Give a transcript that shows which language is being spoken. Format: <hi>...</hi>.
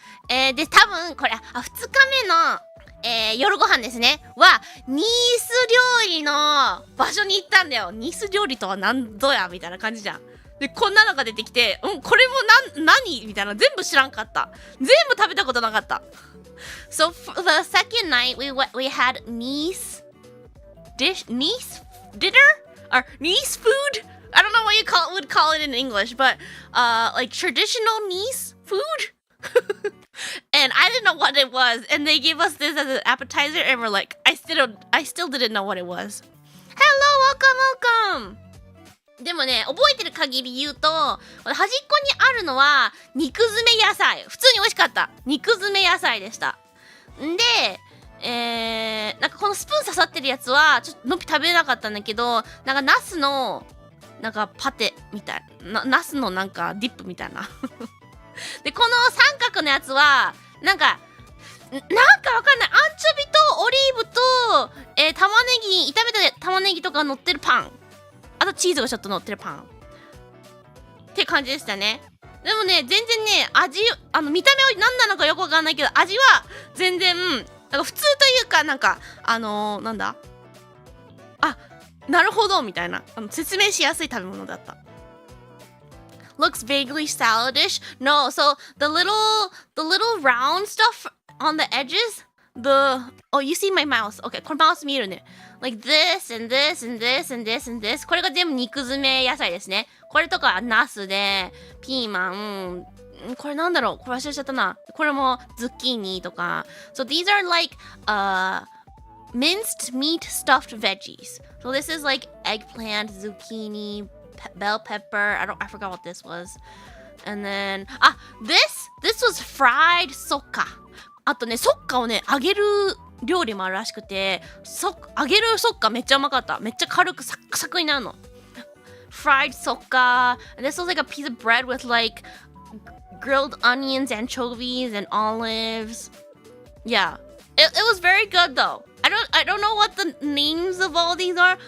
<ja>で、多分、これ、2日目の、夜ご飯ですね。は、ニース料理の場所に行ったんだよ。ニース料理とは何ぞやみたいな感じじゃん。で、こんなのが出てきて、これも何みたいな。全部知らんかった。全部食べたことなかった。</ja> <en>So, for the second night, we had Nice dinner? Or Nice food? I don't know what you would call it in English, but, like traditional Nice food? And I didn't know what it was. And they gave us this as an appetizer, and we're like, I still didn't know what it was. Hello, welcome!</en> <ja>でもね、覚えてる限り言うと、端っこにあるのは肉詰め野菜。普通に美味しかった。肉詰め野菜でした。んで、なんかこのスプーン刺さってるやつは、ちょっとのっぴ食べれなかったんだけど、なんかナスの、なんかパテみたいな。ナスのなんかディップみたいな。で、この三角のやつは、なんかわかんない。アンチョビとオリーブと、玉ねぎ、炒めた玉ねぎとか乗ってるパン。あとチーズがちょっと乗ってるパンって感じでしたね。でもね、全然ね、見た目は何なのかよくわかんないけど、味は全然なんか普通というか、なんかなんだ、あ、なるほどみたいな、説明しやすい食べ物だった。</ja> <en>Looks vaguely saladish. No, so the little round stuff on the edges, oh, you see my mouse.</en> <ja>Okay, これマウス見えるね。</ja> <en>Like this and this and this and this and this.</en> <ja>これが全部肉詰め野菜ですね。これとかナスで、ピーマン、これなんだろう、これ忘れちゃったな。これもズッキーニとか。</ja> <en>So these are like minced meat stuffed veggies. So this is like eggplant, zucchini, bell pepper. I forgot what this was. And then this was fried sokka.</en> <ja>あとね、ソッカをね、揚げる料理もあるらしくて、揚げるソッカめっちゃうまかった。めっちゃ軽くサクサクになるの。</ja> <en>Fried sokka. And this was like a piece of bread with like grilled onions, anchovies, and olives. Yeah. It was very good though. I don't know what the names of all these are.</en>